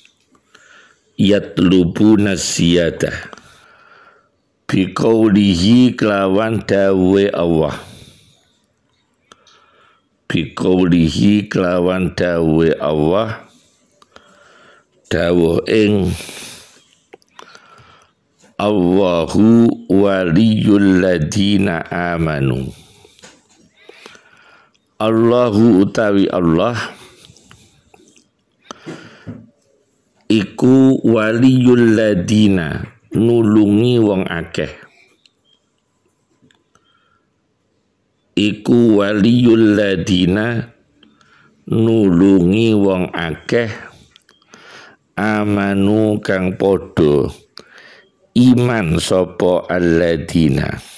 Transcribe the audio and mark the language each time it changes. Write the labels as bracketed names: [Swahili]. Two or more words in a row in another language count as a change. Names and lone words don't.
[Arabic] يطلبون زيادة, biqaulihi [Javanese] kelawan dawe Allah, [Arabic] biqaulihi [Javanese] kelawan dawe Allah, dawuh ing [Arabic] الله ولي الذين آمنوا. [Javanese] Allahu utawi Allah iku [Arabic] ولي الذين, [Javanese] nulungi wong akeh. Iku [Arabic] ولي الذين, [Javanese] nulungi wong akeh, amanu kang podo iman sapa alladina,